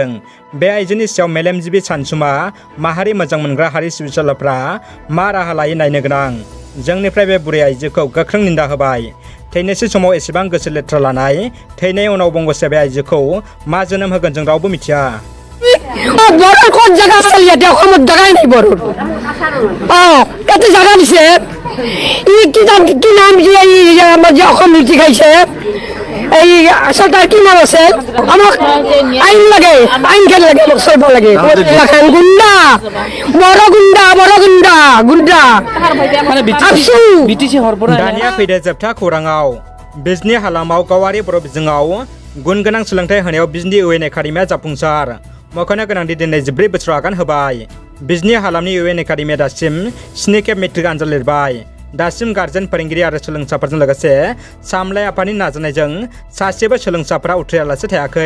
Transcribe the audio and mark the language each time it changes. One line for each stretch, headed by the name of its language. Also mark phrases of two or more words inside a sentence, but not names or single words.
Bodo: बे आइजोनि सायाव मेलेमजिबि सानसुमा माहारि मोजां मोनग्रा हारि सिबिसुलाफ्रा मा राहा लायो नायनो गोनां। जोंनिफ्राय बे बुरै आइजोखौ गोख्रों निन्दा होबाय। थैनोसै समाव एसेबां गोसो लेथ्रा लानाय, थैनाय उनाव बंग'से बे आइजोखौ मा जोनोम होगोन जों रावबो मिथिया।
Assamese: বড়োর কোন জায়গা আছে ইয়াতে অসমত জায়গাই নাই বড়োর। এত জায়গা দিছে কি নাম যে আমার যে অসম নীতি খাইছে এই সরকার কি নাম আছে আমাক আইন লাগে, আইন খেল লাগে, আমাক চলব লাগে। গুন্ডা বড় গুন্ডা গুন্ডা আফসু
Bodo: BTC दानिया फैदो जोबथा खौराङाव। बिजनी हालामाव गावारि बर' बिजोङाव गुन गोनां सोलोंथाइ होनायाव बिजनी UN एकाडेमिया जाफुंसार। मख'नो गोनांदि दिनै 14 बोसोराव आगान होबाय। बिजनी हालामनि UN एकाडेमिया दासिम 7 खेब मेट्रिक आनजाद लिरबाय। दासिम गार्जेन, फोरोंगिरि आरो सोलोंसाफोरजों लोगोसे सामलाय आफादनि नाजानायजों सासेबो सोलोंसाफोरा उथ्रियालासे थायाखै।